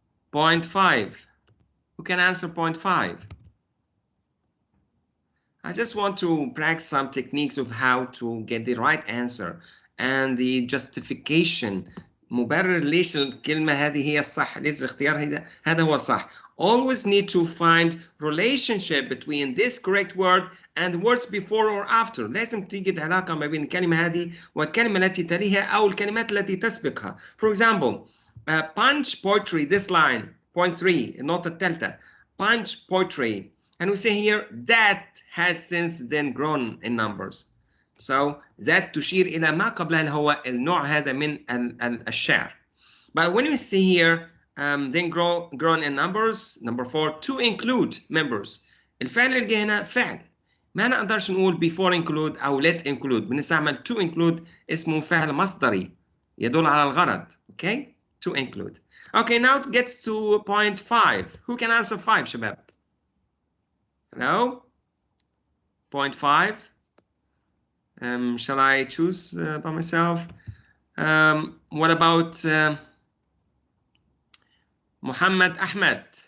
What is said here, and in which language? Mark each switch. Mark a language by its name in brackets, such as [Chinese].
[English] Point 5. Who can answer point 5? I just want to practice some techniques of how to get the right answer and the justification. [Arabic] مبرر ليش الكلمة هذه هي الصح، ليش الاختيار هذا هو الصح. [English] Always need to find relationship between this correct word and words before or after. [Arabic] لازم توجد علاقة ما بين الكلمة هذه والكلمة التي تليها أو الكلمات التي تسبقها. [English] For example, punch poetry, this line, point 3, [Arabic] النقطة الثالثة. [English] Punch poetry. And we say here that has since then grown in numbers. So that [Arabic] تشير إلى ما قبلها اللي هو النوع هذا من الشعر. [English] But when we see here then grown in numbers, number 4, to include members. [Arabic] الفعل اللي جه هنا فعل. ما نقدرش نقول [English] before include [Arabic] أو [English] let include. [Arabic] بنستعمل [English] to include [Arabic] اسمه فعل مصدري يدل على الغرض. [English] Okay? To include. Okay, now it gets to point 5. Who can answer 5, Shabab? Hello? Point 5. Shall I choose by myself? What about Mohamed Ahmed?